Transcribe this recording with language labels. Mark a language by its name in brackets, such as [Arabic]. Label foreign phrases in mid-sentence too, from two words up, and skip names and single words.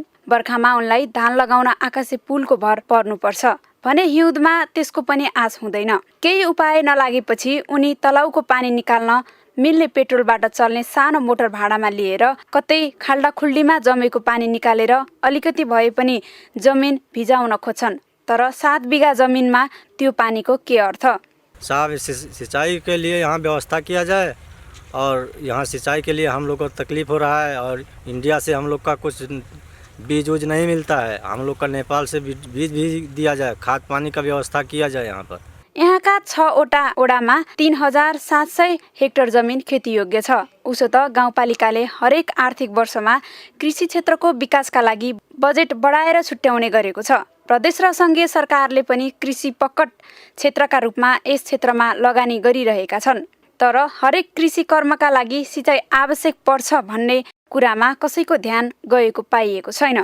[Nepali] बर्खामा उनलाई धान लगाउन आकाशे पुलको भर पर्नुपर्छ भने हिउँदमा त्यसको पनि आश हुँदैन। केही उपाय नलागेपछि उनी तलाउको पानी निकाल्न मिल्ने पेट्रोलबाट चल्ने सानो मोटर भाडामा लिएर कतै खाल्डाखुल्डीमा जमेको पानी निकालेर अलिकति भए पनि जमिन भिजाउन खोज्छन्, तर 7 बिघा जमीनमा त्यो पानीको के अर्थ? [Hindi] साहब, सिंचाई के लिए यहाँ व्यवस्था किया जाए, और यहाँ सिंचाई के लिए हम लोग को तकलीफ हो रहा है, और इंडिया से हम लोग का कुछ बीज उज नहीं मिलता है। हम लोग का नेपाल से बीज भी दिया जाए, खाद पानी का व्यवस्था किया जाए। यहाँ पर [Nepali] यहाँका 6वटा ओडामा 3700 हेक्टर जमिन खेतीयोग्य छ। उसो त गाउँपालिकाले हरेक आर्थिक वर्षमा कृषि क्षेत्रको विकासका लागि बजेट बढाएर छुट्याउने गरेको छ। प्रदेश र संघीय सरकारले पनि कृषि पक्कट क्षेत्रका रूपमा यस क्षेत्रमा लगानी गरिरहेका छन्, तर हरेक कृषि कर्मका लागि सिंचाइ आवश्यक पर्छ भन्ने कुरामा कसैको ध्यान गएको पाइएको छैन।